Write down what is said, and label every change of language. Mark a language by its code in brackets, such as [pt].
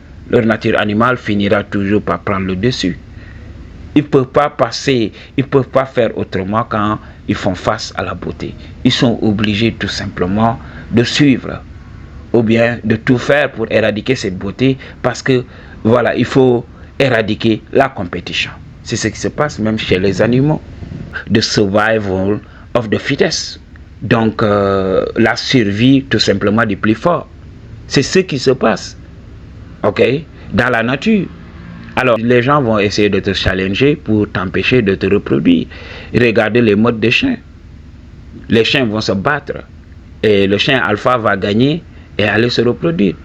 [fr] Leur nature animale finira toujours par prendre le dessus. Ils ne peuvent pas passer, ils ne peuvent pas faire autrement quand ils font face à la beauté. Ils sont obligés tout simplement de suivre ou bien de tout faire pour éradiquer cette beauté parce que voilà, il faut éradiquer la compétition. C'est ce qui se passe même chez les animaux. [en] The survival of the fittest. [fr] Donc la survie tout simplement du plus fort. C'est ce qui se passe, ok, dans la nature. Alors les gens vont essayer de te challenger pour t'empêcher de te reproduire. Regardez les modes des chiens. Les chiens vont se battre et le chien alpha va gagner et aller se reproduire.